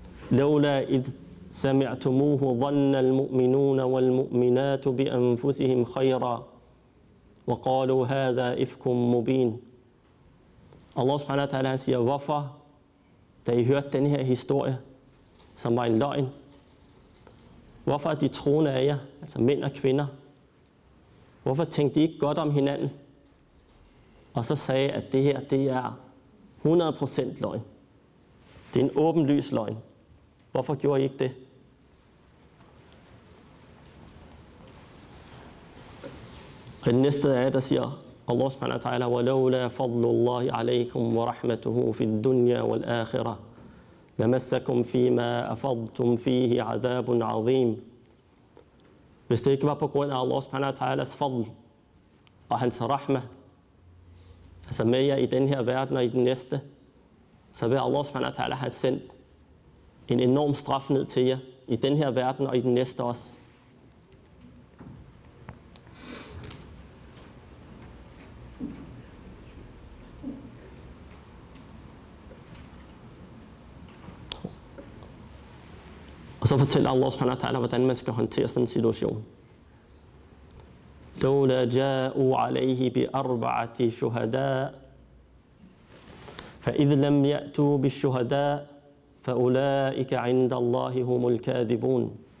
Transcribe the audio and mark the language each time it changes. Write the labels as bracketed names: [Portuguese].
[Arabic] لولا إذ سمعتموه ظن المؤمنون والمؤمنات بأنفسهم خيرا وقالوا هذا إفك مبين. [Danish] Allah subhanahu wa ta'ala, han siger, hvorfor, da I hørte den her historie, som var en løgn, hvorfor er de troende af jer, altså mænd og kvinder, hvorfor tænkte I ikke godt om hinanden, og så sagde, at det her, det er 100% løgn. Det er en åbenlys løgn. Hvorfor gjorde I ikke det? Og den næste er, der siger Allah subhanahu wa ta'ala, [Arabic] وَلَوْلَا فَضْلُ اللَّهِ عَلَيْكُمْ وَرَحْمَتُهُ فِي الدُّنْيَا وَالْآخِرَةِ لَمَسَّكُمْ فِيمَا أَفَضْتُمْ فِيهِ عَذَابٌ عَظِيمٌ. [Danish] Hvis det ikke var på grund af Allah subhanahu wa ta'alas fadl og hans rahma, altså med jer i den her verden og i den næste, så vil Allah subhanahu wa ta'ala have sendt en enorm straf ned til jer i den her verden og i den næste også. Og så fortæller Allah subhanahu wa ta'ala, hvordan man skal håndtere sådan en situation. [Arabic] لولا جاءوا عليه بأربعة شهداء فإذ لم يأتوا بالشهداء فأولئك عند الله هم الكاذبون.